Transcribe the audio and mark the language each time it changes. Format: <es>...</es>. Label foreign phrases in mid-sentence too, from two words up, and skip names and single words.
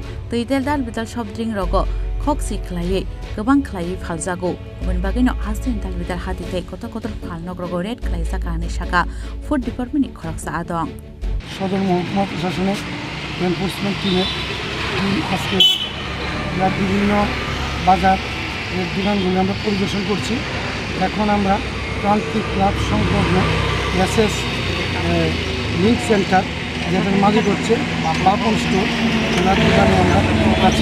<trp>tuidel dal bidal sobdring rogo khoksi kelaye gobang kelaye faljago abon bagino hasil dal bidal hatite kotor falnog rogo red kelaizak ane shaka</trp> <en>food department</en> <trp>khoroksa adong</trp> <bn>সদর মহকুমা প্রশাসনের এনফোর্সমেন্ট টিমের আজকে বিভিন্ন বাজার দোকানগুলি আমরা পরিদর্শন করছি। এখন আমরা প্রান্তিক ক্লাব সংলগ্ন এসএস লিঙ্ক সেন্টার যেটার মালিক হচ্ছে বাপন স্টোর, ওনার দোকানে আমরা আছি।</bn>